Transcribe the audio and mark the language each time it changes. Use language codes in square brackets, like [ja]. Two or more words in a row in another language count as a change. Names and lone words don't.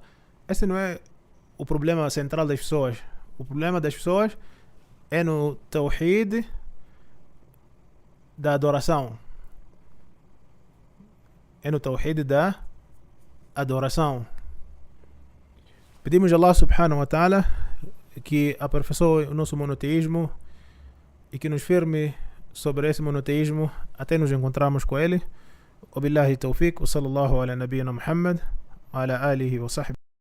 [pt] Esse não é o problema central das pessoas. O problema das pessoas é no tawhid da adoração. É no tawhid da adoração. Pedimos a [ar] الله سبحانه وتعالى [pt] que aperfeiçoe o nosso monoteísmo e que nos firme sobre esse monoteísmo até nos encontrarmos com ele. [ar] وبالله التوفيق وصلى الله على نبينا محمد وعلى آله وصحبه.